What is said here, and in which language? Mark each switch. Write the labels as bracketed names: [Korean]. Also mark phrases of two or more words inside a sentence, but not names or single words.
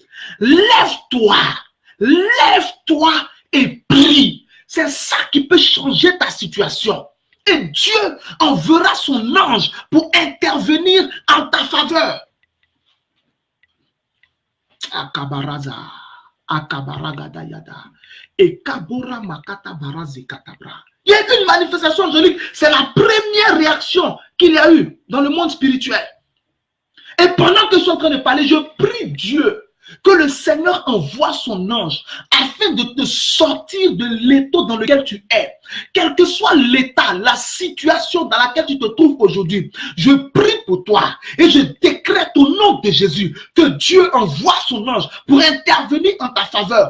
[French] Lève-toi. Lève-toi et prie. C'est ça qui peut changer ta situation. Et Dieu enverra son ange pour intervenir en ta faveur. Akabaraza, akabaragadayada, et kabora makata barazi katabra. Il y a une manifestation angélique, c'est la première réaction qu'il y a eu dans le monde spirituel. Et pendant que je suis en train de parler, je prie Dieu que le Seigneur envoie son ange afin de te sortir de l'étau dans lequel tu es. Quel que soit l'état, la situation dans laquelle tu te trouves aujourd'hui, je prie pour toi et je décrète au nom de Jésus que Dieu envoie son ange pour intervenir en ta faveur.